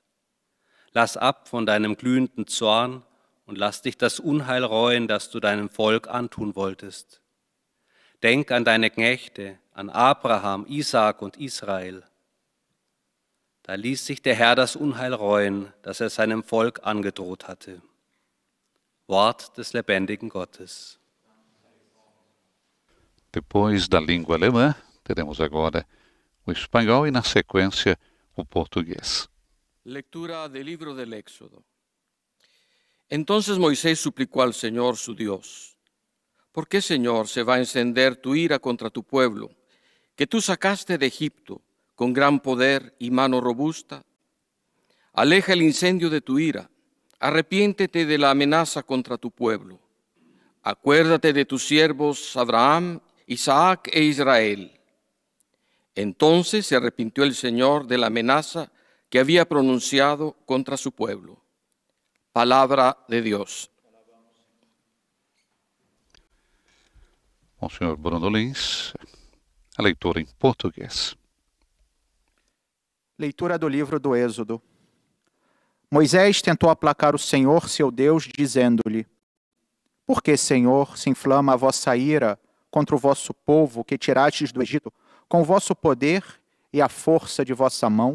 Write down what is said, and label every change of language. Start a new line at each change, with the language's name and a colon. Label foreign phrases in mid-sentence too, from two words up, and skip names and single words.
German: Lass ab von deinem glühenden Zorn und lass dich das Unheil reuen, das du deinem Volk antun wolltest. Denk an deine Knechte, an Abraham, Isaak und Israel. Da ließ sich der Herr das Unheil reuen, das er seinem Volk angedroht hatte. Wort des lebendigen Gottes.
Portuguese: Depois da língua alemã, teremos agora o espanhol e, na sequência, o português.
Spanish: Lectura del libro del Éxodo. Entonces Moisés suplicó al Señor su Dios, ¿por qué, Señor, se va a encender tu ira contra tu pueblo, que tú sacaste de Egipto con gran poder y mano robusta? Aleja el incendio de tu ira, arrepiéntete de la amenaza contra tu pueblo. Acuérdate de tus siervos Abraham, Isaac e Israel. Entonces se arrepintió el Señor de la amenaza que había pronunciado contra su pueblo.
Portuguese: Palavra de Deus. Bom, senhor Bruno Lins, a leitura em português. Leitura do livro do Êxodo. Moisés tentou aplacar o Senhor, seu Deus, dizendo-lhe, Por que, Senhor, se inflama a vossa ira contra o vosso povo que tirastes do Egito, com o vosso poder e a força de vossa mão?